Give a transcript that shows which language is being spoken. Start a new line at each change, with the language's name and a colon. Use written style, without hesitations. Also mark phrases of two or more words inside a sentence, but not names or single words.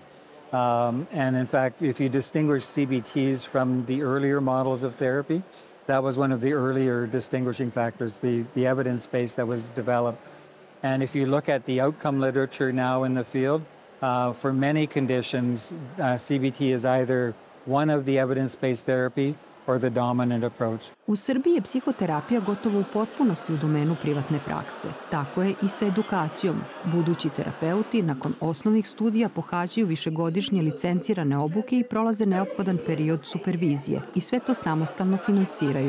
English: And in fact, if you distinguish CBTs from the earlier models of therapy, that was one of the earlier distinguishing factors, the evidence base that was developed. And if you look at the outcome literature now in the field, for many conditions, CBT is either one of the evidence-based therapy or the dominant approach.
Serbian: U Srbiji je psihoterapija gotovo u potpunosti u domenu privatne prakse. Tako je i sa edukacijom. Budući terapeuti nakon osnovnih studija pohađaju višegodišnje licencirane obuke i prolaze neophodan period supervizije i sve to samostalno finansiraju.